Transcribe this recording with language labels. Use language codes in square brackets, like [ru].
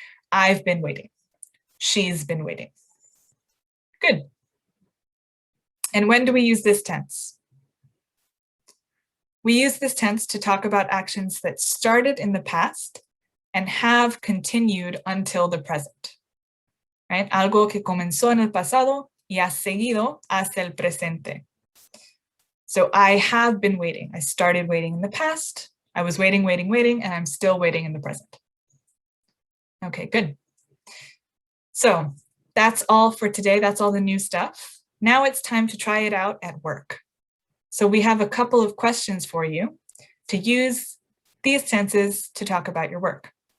[en] I've been waiting. She's been waiting. Good. And when do we use this tense? We use this tense to talk about actions that started in the past and have continued until the present. Right? [es] Algo que comenzó en el pasado y ha seguido hasta el presente. [en] So I have been waiting. I started waiting in the past. I was waiting, and I'm still waiting in the present. Okay, good. So that's all for today. That's all the new stuff. Now it's time to try it out at work. So we have a couple of questions for you to use these tenses to talk about your work.